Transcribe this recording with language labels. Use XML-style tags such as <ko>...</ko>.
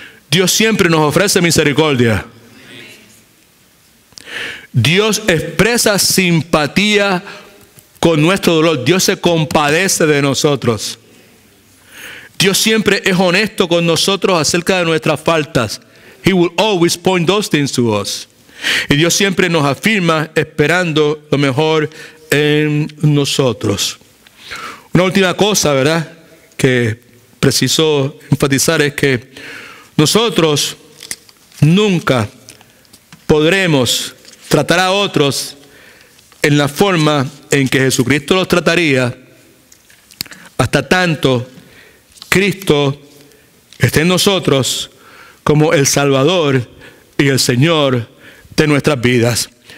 <es>Dios siempre nos ofrece misericordia. Dios expresa simpatía con nuestro dolor. Dios se compadece de nosotros. Dios siempre es honesto con nosotros acerca de nuestras faltas.</es> <en>He will always point those things to us.</en> <es>Y Dios siempre nos afirma esperando lo mejor en nosotros. Una última cosa, ¿verdad?, que preciso enfatizar es que nosotros nunca podremos tratar a otros en la forma en que Jesucristo los trataría hasta tanto Cristo esté en nosotros como el Salvador y el Señor de nuestras vidas.</es>